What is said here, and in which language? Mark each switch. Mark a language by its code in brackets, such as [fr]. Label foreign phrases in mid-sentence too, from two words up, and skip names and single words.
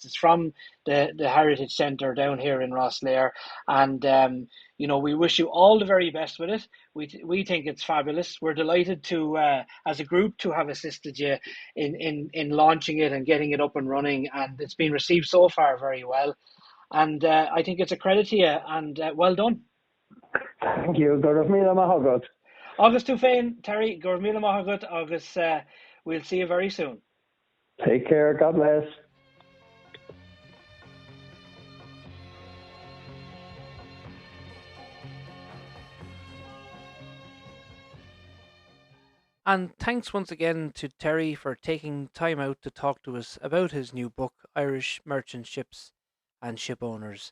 [en] It's from the Heritage Centre down here in Rosslare, and we wish you all the very best with it. We think it's fabulous. We're delighted to, as a group, to have assisted you in launching it and getting it up and running, and it's been received so far very well. And I think it's a credit to you, and well done. Thank you. [ga] Go raibh míle maith agat. Agus tú féin, Terry, gur míle maith agat, agus [en] we'll see you very soon. Take care. God bless. And thanks once again to Terry for taking time out to talk to us about his new book, Irish Merchant Ships and Shipowners.